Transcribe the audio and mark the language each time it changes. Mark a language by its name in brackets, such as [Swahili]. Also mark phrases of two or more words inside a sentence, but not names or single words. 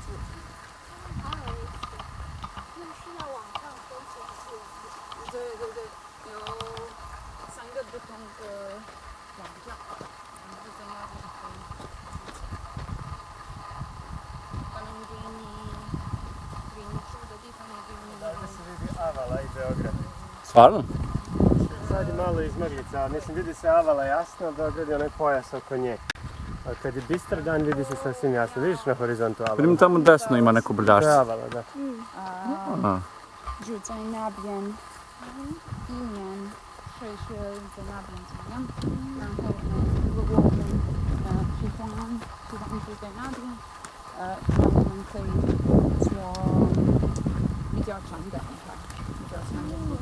[Chinese] 好有意思。那是要网上搜索还是对，有3个不同的网站，然后在那边可以他们给你住的地方也给你。 [Serbian] Ovdje se vidi Avala i Beograd. Stvarno? Sad je malo izmaglica, mislim vidi se Avala jasno, Beograd je onaj pojas oko nje. A kad je bistar dan vidi se sasvim jasno. Vidiš na horizontu Avala? Vidim tamo desno ima neko To je brdašce. Avala, da. [Chinese] 住在那边1年，所以是在那边怎么样？然后如果我们喜欢住在那边，那我们可以做比较长的安排，比较长的。